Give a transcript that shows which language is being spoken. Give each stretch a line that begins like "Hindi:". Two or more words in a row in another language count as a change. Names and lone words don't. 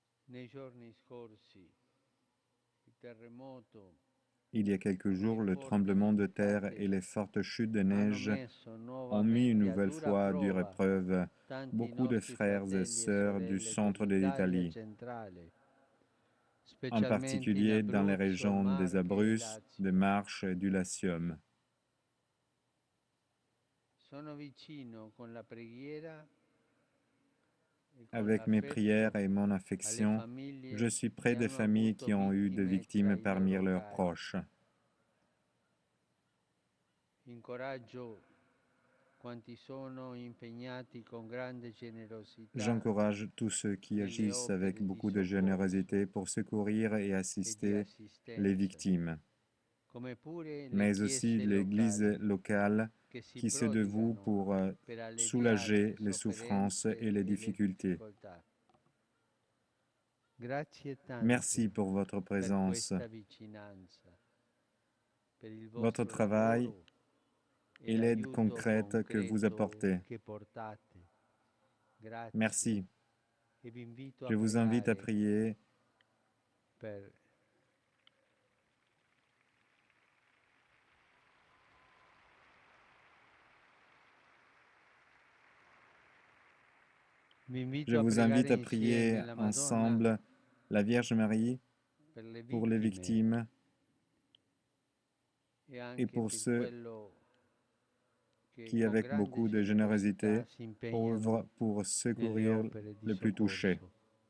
Italian: Nei giorni scorsi il terremoto
French: Il y a quelques
Italian: e le
French: jours, le
Italian: forti
French: tremblement de terre et
Italian: nevicate
French: les fortes chutes de
Italian: hanno
French: neige
Italian: messo
French: ont mis une
Italian: nuovamente a
French: nouvelle
Italian: dura
French: fois à dure
Italian: prova
French: épreuve
Italian: tanti
French: beaucoup de
Italian: nostri
French: frères et
Italian: fratelli e
French: sœurs du
Italian: sorelle
French: centre de
Italian: dell'Italia
French: l'Italie,
Italian: centrale,
French: en
Italian: specialmente in
French: particulier dans les Abruzzo, régions des
Italian: Marche e
French: Abruzzes, de
Italian: Lazio.
French: Marche et du Latium.
Italian: Sono vicino con la preghiera e con
French: Avec mes prières
Italian: l'affetto
French: et mon
Italian: alle
French: affection, je
Italian: famiglie
French: suis près
Italian: che
French: des
Italian: hanno
French: familles
Italian: avuto
French: qui ont eu des
Italian: vittime tra
French: victimes
Italian: i
French: parmi
Italian: loro
French: leurs
Italian: cari.
French: proches.
Italian: Incoraggio quanti sono impegnati con grande generosità
French: J'encourage tous ceux qui
Italian: nelle
French: agissent avec
Italian: opere di
French: beaucoup de
Italian: soccorso
French: générosité pour secourir et
Italian: e di
French: assister les
Italian: assistenza,
French: victimes,
Italian: come pure le
French: mais aussi
Italian: chiese
French: l'Église
Italian: locali
French: locale
Italian: che si
French: qui se dévoue
Italian: prodigano
French: pour
Italian: per alleviare
French: soulager
Italian: le
French: les souffrances et
Italian: sofferenze
French: les
Italian: e le
French: difficultés.
Italian: difficoltà. Grazie
French: Merci
Italian: tante
French: pour votre
Italian: per
French: présence,
Italian: questa vicinanza, per il
French: votre
Italian: vostro
French: travail
Italian: lavoro e
French: et l'aide
Italian: l'aiuto
French: concrète que vous
Italian: concreto
French: apportez.
Italian: che portate. Grazie.
French: Merci.
Italian: E vi invito a
French: Je vous invite à
Italian: pregare
French: prier.
Italian: per Vi
French: Je
Italian: invito a
French: vous
Italian: pregare
French: invite à
Italian: insieme
French: prier
Italian: la Madonna
French: ensemble la Vierge Marie
Italian: per le
French: pour les
Italian: vittime
French: victimes
Italian: e
French: et
Italian: anche
French: pour
Italian: per
French: ceux
Italian: quello che
French: qui,
Italian: con
French: avec
Italian: grande
French: beaucoup de
Italian: generosità
French: générosité,
Italian: si impegnano
French: œuvrent pour
Italian: nelle
French: secourir
Italian: opere di
French: les plus touchés.
Italian: soccorso.